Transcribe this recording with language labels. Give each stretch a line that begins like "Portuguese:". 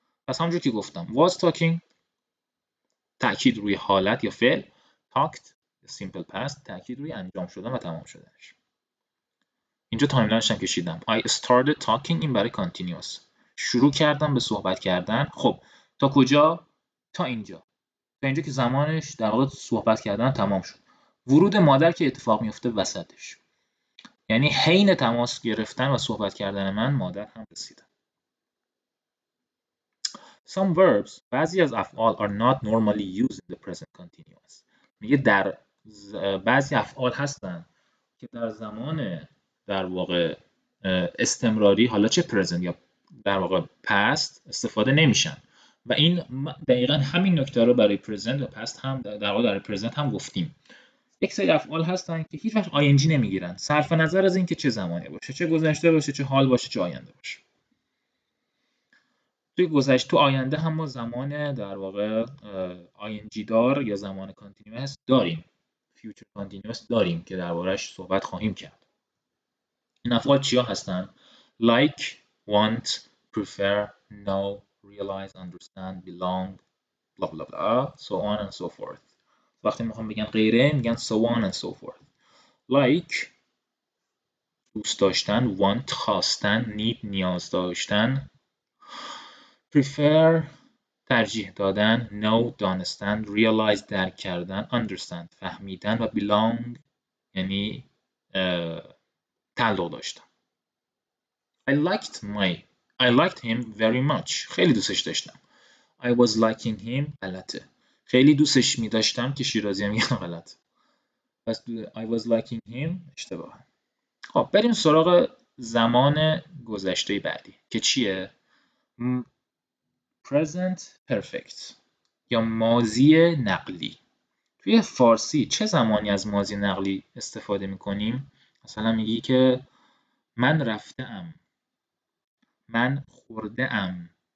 Persian: پس همونجور که گفتم
English: was talking
Persian: تأکید روی حالت یا فعل، talked simple past تأکید روی انجام شدن و تمام شدنش. اینجا تایملاینش هم کشیدم.
English: I started talking
Persian: این برای
English: continuous.
Persian: شروع کردم به صحبت کردن. خب تا کجا؟ تا اینجا که زمانش در واقع صحبت کردن تمام شد. ورود مادر که اتفاق میفته وسطش، یعنی حین تماس گرفتن و صحبت کردن من مادر هم رسیدن.
English: Some verbs
Persian: بعضی از افعال
English: are not normally used in the present continuous.
Persian: میگه در بعضی افعال هستن که در زمان در واقع استمراری حالا چه present یا در واقع past استفاده نمیشن و این دقیقا همین نکته رو برای present و past هم در واقع در present هم گفتیم. یک سری افعال هستن که هیچ وقت ing نمیگیرن صرف نظر از اینکه چه زمانی باشه، چه گذشته باشه، چه حال باشه، چه آینده باشه. تو آینده هم ما زمان در واقع ing دار یا زمان continuous داریم، future continuous داریم که درباره‌اش صحبت خواهیم کرد. این افعال چیا هستن؟
English: like, want, prefer, know, realize, understand, belong, blah blah blah, so on and so forth.
Persian: وقتی میخوام بگن غیره میگن
English: so on and so forth.
Persian: like دوست داشتن، want خواستن، need نیاز داشتن، prefer ترجیح دادن، know دانستن، realize درک کردن، understand فهمیدن و belong یعنی تعلق داشتن.
English: I liked him very much.
Persian: خیلی دوستش داشتم.
English: I was liking him
Persian: غلطه. خیلی دوستش می داشتم که شیرازی هم میگن غلط.
English: پس I was liking him
Persian: اشتباه. خب بریم سراغ زمان گذشته بعدی که چیه؟ present perfect یا ماضی نقلی. توی فارسی چه زمانی از ماضی نقلی استفاده میکنیم؟ مثلا میگی که من رفته‌ام، من خورده‌ام.